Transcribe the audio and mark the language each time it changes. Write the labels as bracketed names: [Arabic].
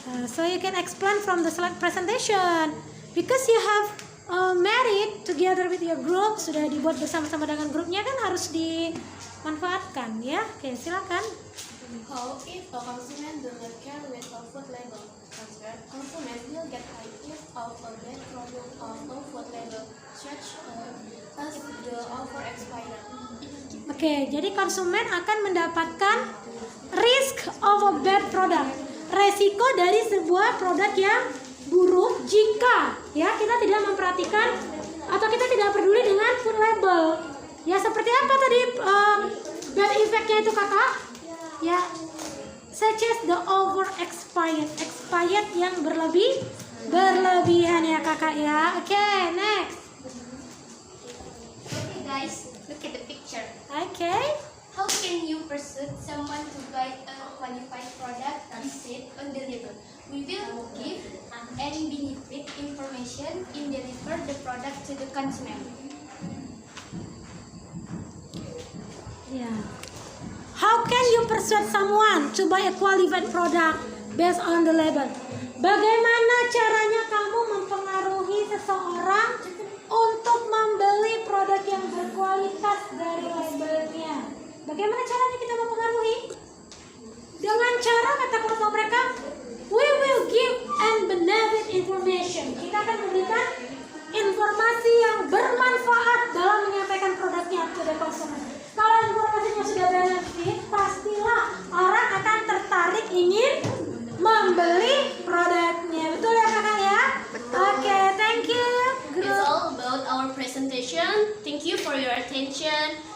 [English] So you can explain from the slide presentation because you have made it together with your group, [Indonesian] sudah dibuat bersama-sama dengan grupnya kan harus dimanfaatkan ya. Oke, silakan. [English] How if a consumer does not care with a food label? Answer, consumer will get rid of a bad product of a food label such as the offer expired. [Indonesian] Oke, jadi konsumen akan mendapatkan [English] risk of a bad product, [Indonesian] resiko dari sebuah produk yang buruk jika ya kita tidak memperhatikan atau kita tidak peduli dengan food label. Ya seperti apa tadi [English] bad effect- [Indonesian] nya itu kakak? Ya, [English] such as the over expired [Indonesian] yang berlebihan ya kakak ya. Oke, next. [English] Okay guys, look at the picture. [Indonesian] Oke. [English] How can you persuade someone to buy a qualified product as said on the label? We will give and benefit information in deliver the product to the consumer. Yeah. How can you persuade someone to buy a qualified product based on the label? [Indonesian] Bagaimana caranya kamu mempengaruhi seseorang untuk membeli produk yang berkualitas dari labelnya? Bagaimana caranya kita mempengaruhi? Dengan cara kata kepada mereka, [English] we will give and benefit information. [Indonesian] Kita akan memberikan informasi yang bermanfaat dalam menyampaikan produknya ke konsumen. Kalau informasinya sudah benefit, pastilah orang akan tertarik ingin membeli produknya. Betul ya kakak ya? Oke, [English] thank you. It's all about our presentation. Thank you for your attention.